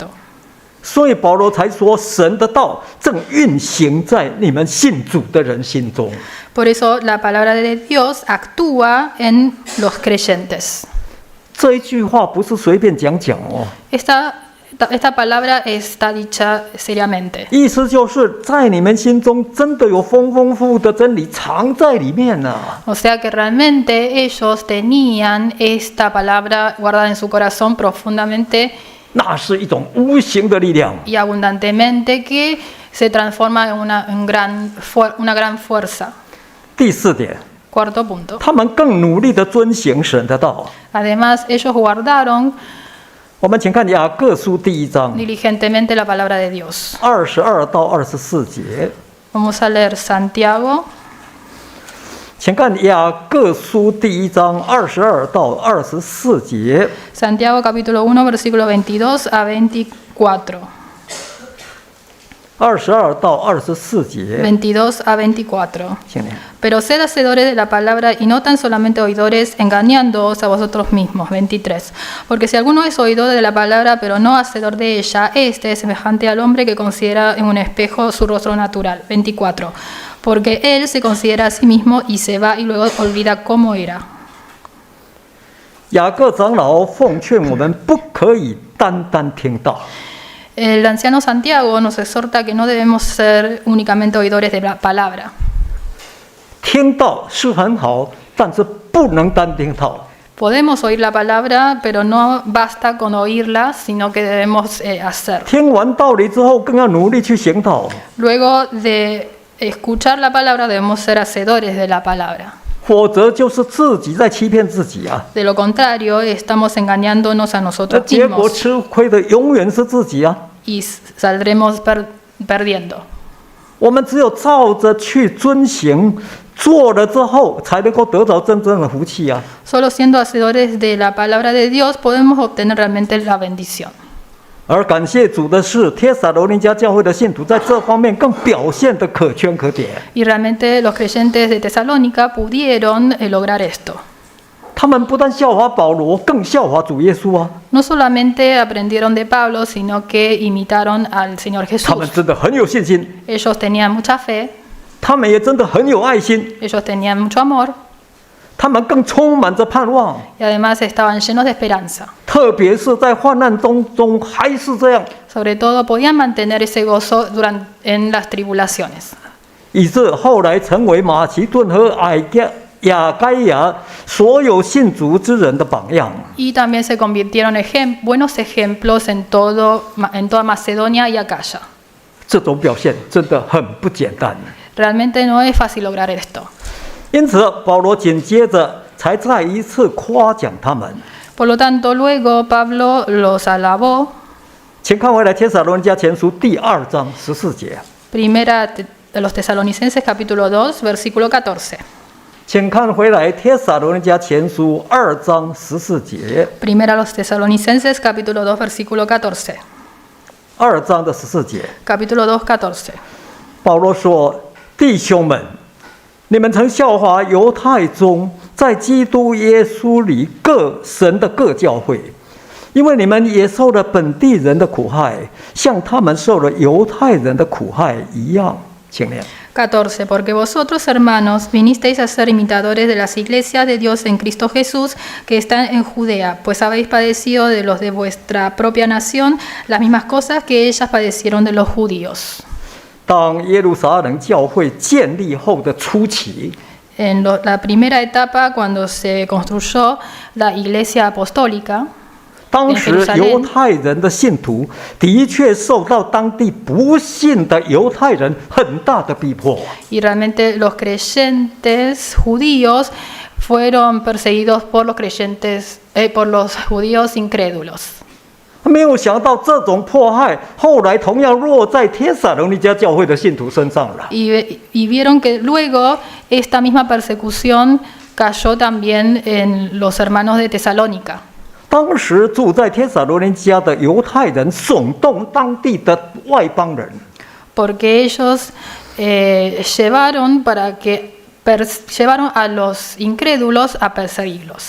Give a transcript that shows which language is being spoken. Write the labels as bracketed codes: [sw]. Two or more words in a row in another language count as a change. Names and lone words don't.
[zh] 所以保罗才说，神的道正运行在你们信主的人心中。 [es] Por eso la palabra de Dios actúa en los creyentes. [zh] 这一句话不是随便讲讲哦， [es] Esta palabra está dicha seriamente. [zh] 意思就是在你们心中真的有丰丰富富的真理藏在里面呢、 [es] O sea que realmente ellos tenían esta palabra guardada en su corazón profundamente [zh] 那是一种无形的力量。 [es] y abundantemente que se transforma en una gran fuerza. [zh] 第4点， [es] Cuarto punto. [zh] 他们更努力地遵行神的道。 [es] Además, ellos guardaron [zh] 我们请看雅各书第1章 [es] diligentemente la palabra de Dios. [zh] 22 到24节， [es] Vamos a leer Santiago, [zh] 请看雅各书第1章22到24节。 [es] Santiago capítulo 1, versículo 22 a 24. [zh] 22 到24节， [es] 22 a 24. [zh] 请念。 [es] Pero sed hacedores de la palabra y no tan solamente oidores, engañándoos a vosotros mismos. 23. Porque si alguno es oidor de la palabra, pero no hacedor de ella, este es semejante al hombre que considera en un espejo su rostro natural. 24. Porque él se considera a sí mismo y se va y luego olvida cómo era. [zh] 雅各长老奉劝我们，不可以单单听道。 [es] El anciano Santiago nos exhorta que no debemos ser únicamente oidores de la palabra. [zh] 听道是很好，但是不能单听道。 [es] Podemos oír la palabra, pero no basta con oírla, sino que debemos hacer. [zh] 听完道理之后，更要努力去行道， [es] Luego de escuchar la palabra, debemos ser hacedores de la palabra. [zh] 否则就是自己在欺骗自己啊！ [es] De lo contrario, estamos engañándonos a [zh] 那 [es] nosotros [zh] 结果 [es] mismos [zh] 吃亏的永远是自己啊！ [es] y saldremos perdiendo. [zh] 我们只有照着去遵行，做了之后，才能够得到真正的福气啊！ [es] Solo siendo hacedores de la palabra de Dios podemos obtener realmente la bendición. [zh] 而感谢主的是，帖撒罗尼迦教会的信徒在这方面更表现得可圈可点。 [es] Y realmente los creyentes de Tesalónica pudieron lograr esto. [zh] 他们不但效法保罗，更效法主耶稣啊！ [es] No solamente aprendieron de Pablo, sino que imitaron al Señor [zh] 他们 [es] Jesús. [zh] 真的很有信心， [es] Ellos tenían mucha fe, [zh] 他们也真的很有爱心， [es] ellos tenían mucho amor [zh] 他们更充满着盼望。 [es] y además estaban llenos de esperanza. [zh] 特别是在患难中还是这样， [es] Sobre todo podían mantener ese gozo en las tribulaciones. [zh] 以致后来成为马其顿和亚该亚所有信主之人的榜样。 [es] Y también se convirtieron en buenos ejemplos en toda Macedonia y Acaya. [zh] 这种表现真的很不简单。 [es] Realmente no es fácil lograr esto. [zh] 因此，保罗紧接着才再一次夸奖他们。 [es] Por lo tanto, luego Pablo los alabó. [zh] 请看回来《帖撒罗尼迦前书》第2章14节。 [es] Primera de los Tesalonicenses capítulo 2, versículo 14. [zh] 请看回来《帖撒罗尼迦前书》2章14节。 [es] Primera a los Tesalonicenses capítulo 2, versículo 14. [zh] 2 章的14节， [es] Capítulo 2, 14. [zh] 保罗说：“弟兄们，你们曾效法犹太中在基督耶稣里神的各教会，因为你们也受了本地人的苦害，像他们受了犹太人的苦害一样。” 请念。 14. [es] Porque vosotros, hermanos, vinisteis a ser imitadores de las iglesias de Dios en Cristo Jesús que están en Judea, pues habéis padecido de los de vuestra propia nación las mismas cosas que ellas padecieron de los judíos. [zh] 当耶路撒冷教会建立后的初期， [es] En la primera etapa, cuando se construyó la iglesia apostólica, [zh] 当时犹太人的信徒的确受到当地不信的犹太人很大的逼迫。 [es] y realmente los creyentes judíos fueron perseguidos por los judíos incrédulos. [zh] 没有想到这种迫害后来同样落在帖撒罗尼迦教会的信徒身上了。 [es] Y vieron que luego esta misma persecución cayó también en los hermanos de Tesalónica. [zh] 当时住在帖撒罗尼迦的犹太人耸动当地的外邦人， [es] Porque ellos llevaron a los incrédulos a perseguirlos,